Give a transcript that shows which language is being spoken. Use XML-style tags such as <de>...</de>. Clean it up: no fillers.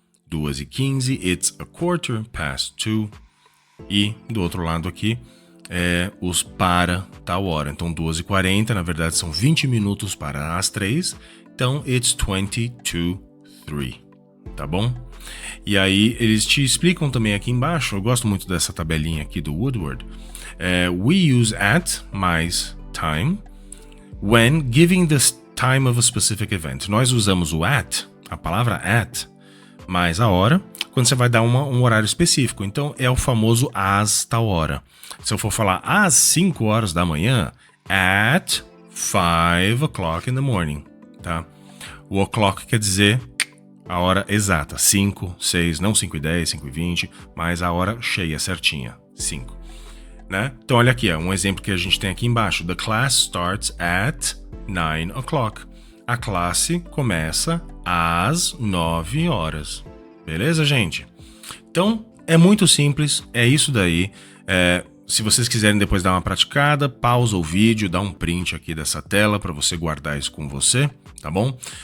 <pt>2:15,</pt> <en>it's 2:15.</en> <pt>E do outro lado aqui os para tal hora. Então 2:40, na verdade são 20 minutos para as 3. Então</pt> <en>it's 20 to 3,</en> <pt>tá bom? E aí eles te explicam também aqui embaixo, eu gosto muito dessa tabelinha aqui do Woodward.</pt> <en>We use at</en> <pt>mais</pt> <en>time when giving the time of a specific event.</en> <pt>Nós usamos o at, a palavra at, mais a hora, quando você vai dar um horário específico. Então é o famoso às tal hora. Se eu for falar às 5 horas da manhã,</pt> <en>at 5 o'clock in the morning,</en> <pt>tá? O o'clock quer dizer a hora exata, 5, 6, não 5:10, 5:20, mas a hora cheia, certinha, 5. Né? Então olha aqui, um exemplo que a gente tem aqui embaixo.</pt> <en>The class starts at 9 o'clock.</en> <pt>A classe começa às 9 horas. Beleza, gente? Então, é muito simples, é isso daí. Se vocês quiserem depois dar uma praticada, pausa o vídeo, dá um print aqui dessa tela para você guardar isso com você, tá bom?</pt>